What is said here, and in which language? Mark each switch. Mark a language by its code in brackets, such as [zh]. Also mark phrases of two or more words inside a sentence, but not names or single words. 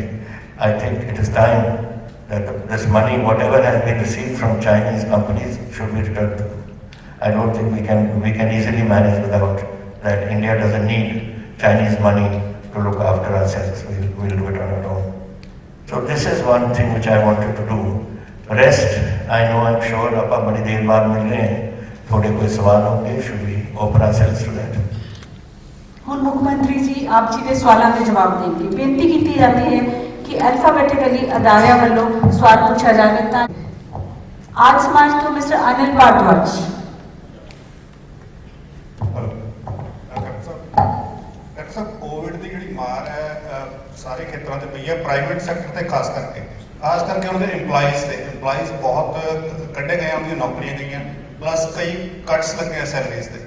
[en] I think it is time that this money, whatever has been received from Chinese companies, should be returned to them. I don't think we can easily manage without that. India doesn't need Chinese money to look after ourselves. We'll do it on our own. So this is one thing which I wanted to do. Rest, I know, I'm sure, [pa] ਆਪਾਂ ਬੜੀ ਦੇਰ ਬਾਅਦ ਮਿਲ ਰਹੇ हैं, [hi] थोड़े कोई सवाल होंगे, [en] should we open ourselves to that? [pa] ਹੁਣ ਮੁੱਖ ਮੰਤਰੀ ਜੀ ਆਪ ਜੀ ਦੇ ਸਵਾਲਾਂ ਦੇ ਜਵਾਬ ਦੇਣਗੇ। ਬੇਨਤੀ ਕੀਤੀ ਜਾਂਦੀ ਹੈ ਕਿ ਅਲਫਾਬੈਟਿਕਲੀ ਅਦਾਰਿਆਂ ਵੱਲੋਂ ਸਵਾਲ ਪੁੱਛਿਆ ਜਾਵੇ ਤਾਂ ਆਜ ਸਮਾਜ ਤੋਂ ਮਿਸਟਰ ਅਨਿਲ ਭਾਰਦਵਾਜ। ਡਾਕਟਰ ਸਾਹਿਬ, ਕੋਵਿਡ ਦੀ ਜਿਹੜੀ ਮਾਰ ਹੈ ਸਾਰੇ ਖੇਤਰਾਂ 'ਤੇ ਪਈ ਹੈ, [en] private sector [pa] 'ਤੇ ਖਾਸ ਕਰਕੇ ਉਹਨਾਂ ਦੇ ਇੰਪਲਾਈਜ਼ ਬਹੁਤ ਕੱਢੇ ਗਏ, ਉਹਨਾਂ ਦੀਆਂ ਨੌਕਰੀਆਂ ਗਈਆਂ, ਪਲੱਸ ਕਈ ਕੱਟਸ ਲੱਗੇ ਸੈਲਰੀਜ਼ 'ਤੇ।